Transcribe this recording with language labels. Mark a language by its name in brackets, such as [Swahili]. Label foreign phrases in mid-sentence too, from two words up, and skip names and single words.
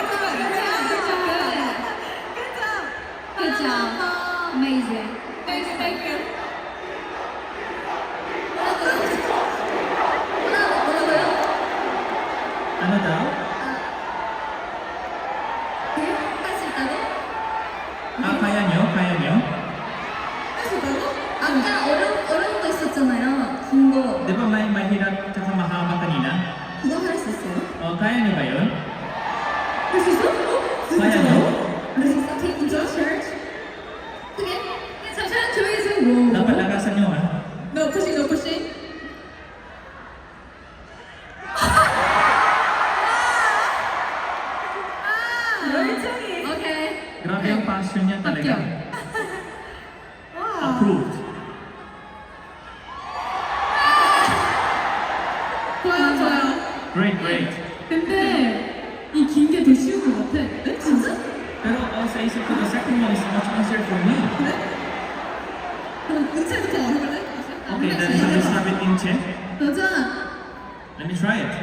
[English] Good job. Amazing. Thank you. [Korean] 뭐라고요? [Filipino] Ano daw? [Korean] 할 수 있다고? [Filipino] Ah, kaya niyo? Kaya niyo? [Korean] 할수 있다고? 아까 어려운 거 있었잖아요. 긴 거. [Filipino] Di ba may mahirap tsaka mahaba kanina? [Korean] 그거 할 수 있어요? [Filipino] Kaya niyo ba yun? [Korean] 할 수 있어? [Filipino] Kaya niyo? [Korean] 할 수 있어? [English] Can you just search? 그게? [Korean] 잠시만 조용히 해주세요. [Filipino] Dapat lakasan niyo, ha? [English] No pushing, no pushing. [Korean] 열정이. 오케이. [Filipino] Grabe yung passion niya talaga. [Korean] 합격. [English] Approved. [Korean] 좋아요. [English] Great, great. [Korean] 근데 이 긴 게 더 쉬운 것 같아. 진짜? [Filipino] Pero sa isip ko, [English] the second one is much easier for me. [Korean] 그럼 은채부터 해볼래? [English] Okay, then shall we start with Inche? [Korean] 도전. [English] Let me try it.